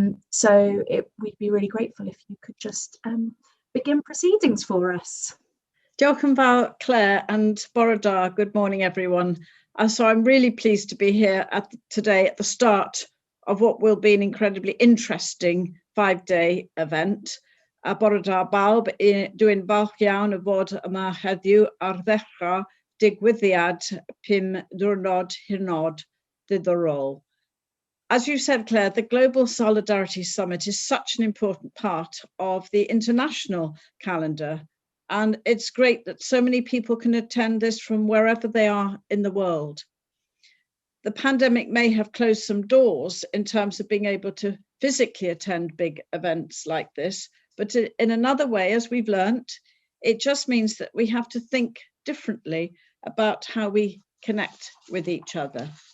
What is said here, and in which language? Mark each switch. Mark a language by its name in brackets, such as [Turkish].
[English] So we'd be really grateful if you could just begin proceedings for us. [Welsh] Diolch yn fawr, Claire, [English] and [Welsh] bore da. [English] Good morning, everyone. So I'm really pleased to be here today at the start of what will be an incredibly interesting 5-day event. [Welsh] A bore ar bawb, dwi'n falch iawn y bod yma heddiw ar ddechrau digwyddiad 5 diwrnod hynod ddiddorol. [English] As you said, Claire, the Global Solidarity Summit is such an important part of the international calendar. And it's great that so many people can attend this from wherever they are in the world. The pandemic may have closed some doors in terms of being able to physically attend big events like this, but in another way, as we've learnt, it just means that we have to think differently about how we connect with each other.